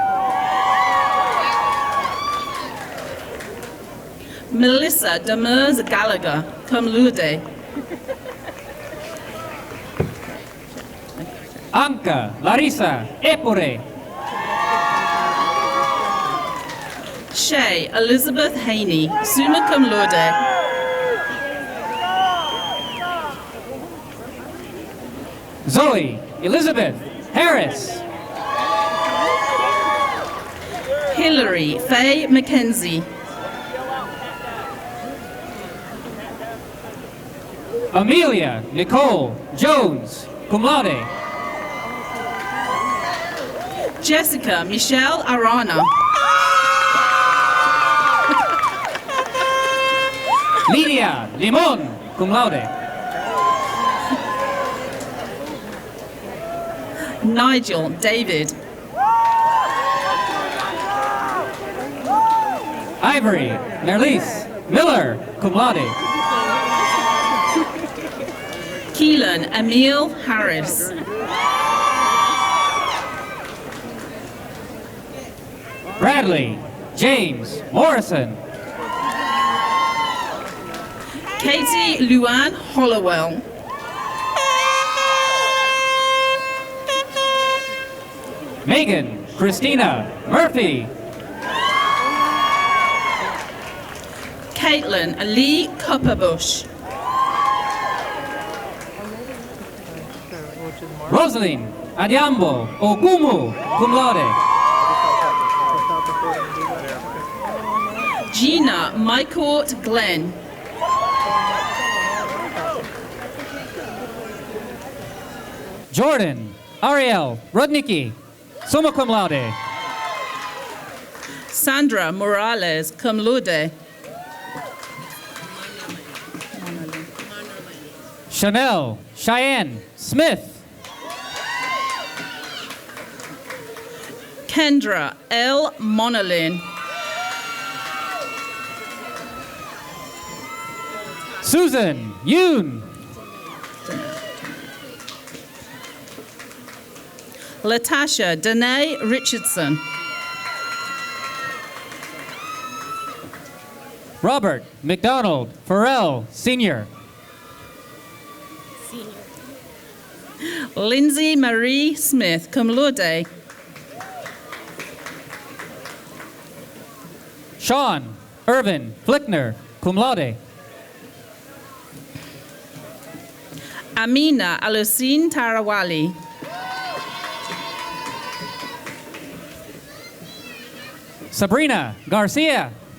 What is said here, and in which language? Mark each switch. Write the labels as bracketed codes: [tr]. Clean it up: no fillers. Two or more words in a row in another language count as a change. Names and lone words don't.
[en] Melissa Demers Gallagher, [la] cum laude. [en] Anka Larissa Epure. Shay Elizabeth Haney, [la] summa cum laude. [en] Zoe Elizabeth Harris. Hillary Faye McKenzie. Amelia Nicole Jones, [la] cum laude. [en] Jessica Michelle Arana. Lydia Limon, [la] cum laude. [en] Nigel David. Ivory Nerlise Miller, [la] cum laude. [en] Keelan Emil Harris. Bradley James Morrison. Katie Luann Hollowell. Megan Christina Murphy. Caitlin Lee Copperbush. Rosaline Adiambo Ogumu, [la] cum laude. [en] Gina Mycourt Glenn. Jordan Ariel Rudnicki, [la] summa cum laude. [en] Sandra Morales, [la] cum laude. [en] Chanel Cheyenne Smith. Kendra L. Monolin. Susan Yoon. Latasha Danae Richardson. Robert McDonald Farrell, Sr. Lindsay Marie Smith, [la] cum laude. [en] Sean Irvin Flickner, [la] cum laude. [en] Amina Alucine Tarawali. Sabrina Garcia.